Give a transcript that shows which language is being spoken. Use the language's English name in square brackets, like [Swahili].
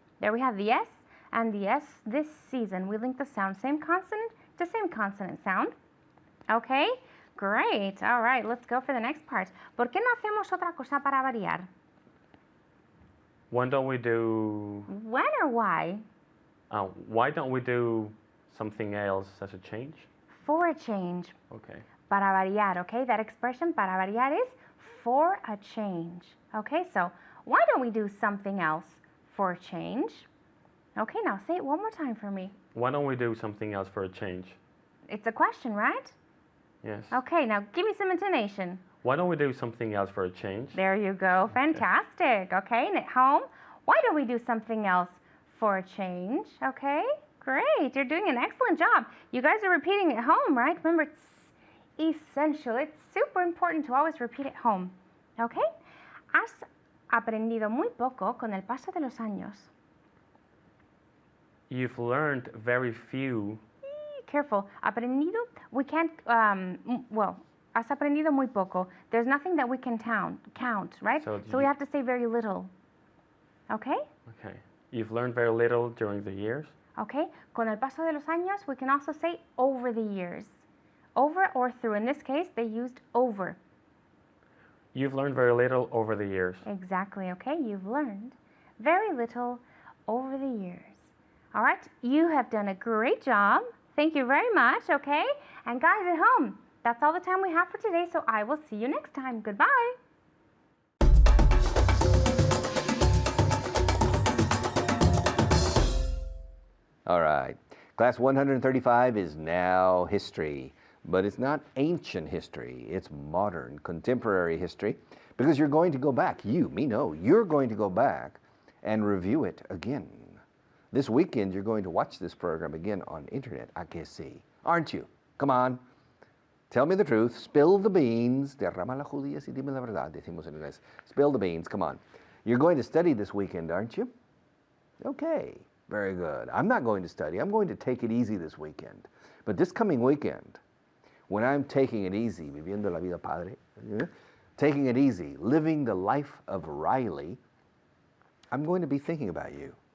[English] There we have the S and the S this season. We link the sound, same consonant to same consonant sound. Okay, great. All right, let's go for the next part. [Spanish] ¿Por qué no hacemos otra cosa para variar? [English] When don't we do? When or why? Why don't we do something else as a change? For a change. Okay. [Spanish] Para variar, [English] okay? That expression, [Spanish] para variar, [English] is for a change. Okay, so why don't we do something else for a change? Okay, now say it one more time for me. Why don't we do something else for a change? It's a question, right? Yes. Okay, now give me some intonation. Why don't we do something else for a change? There you go. Fantastic. Okay, and at home, why don't we do something else for a change? Okay, great. You're doing an excellent job. You guys are repeating at home, right? Remember, it's essential. It's super important to always repeat at home. Okay? [Spanish] Has aprendido muy poco con el paso de los años. [English] You've learned very few. Careful. [Spanish] Aprendido, [English] we can't, [Spanish] has aprendido muy poco. [English] There's nothing that we can count, right? So we have to say very little. Okay? Okay. You've learned very little during the years. Okay? [Spanish] Con el paso de los años, [English] we can also say over the years. Over or through. In this case, they used over. You've learned very little over the years. Exactly, okay? You've learned very little over the years. All right? You have done a great job. Thank you very much, okay? And guys at home, that's all the time we have for today, so I will see you next time. Goodbye. All right. Class 135 is now history, but it's not ancient history. It's modern, contemporary history, because you're going to go back. You, me, no. You're going to go back and review it again. This weekend, you're going to watch this program again on internet, I can see. Aren't you? Come on. Tell me the truth. Spill the beans. [Spanish] Derrama la judía y dime la verdad, decimos en inglés. [English] Spill the beans. Come on. You're going to study this weekend, aren't you? Okay. Very good. I'm not going to study. I'm going to take it easy this weekend. But this coming weekend, when I'm taking it easy, [Spanish] viviendo la vida padre, [English] taking it easy, living the life of Riley, I'm going to be thinking about you.